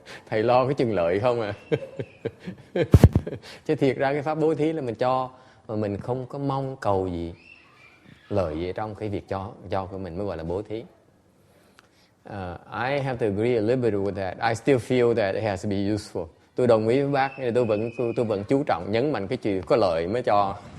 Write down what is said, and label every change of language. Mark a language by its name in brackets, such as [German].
[Vietnamese] Thầy lo cái chừng lợi không à. Chứ thiệt ra cái pháp bố thí là mình cho mà mình không có mong cầu gì lợi gì trong cái việc cho của mình mới gọi là bố thí. [English] I have to agree a little bit with that. I still feel that it has to be useful. [Vietnamese] Tôi đồng ý với bác, tôi vẫn chú trọng nhấn mạnh cái chuyện có lợi mới cho.